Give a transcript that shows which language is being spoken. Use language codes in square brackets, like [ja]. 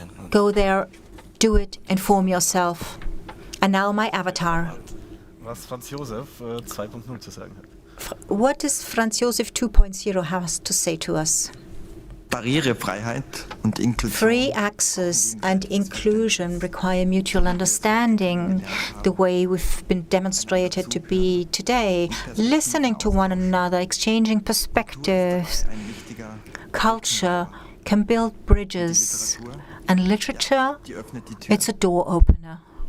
[en] Go there, do it, inform yourself. And now my avatar. [de] Was Franz Josef 2.0 zu sagen hat. [en] What does Franz Josef 2.0 have to say to us? [de] Barrierefreiheit und Inklusion. [en] Free access and inclusion require mutual understanding, the way we've been demonstrated to be today, listening to one another, exchanging perspectives. Culture can build bridges, and literature, it's a door opener.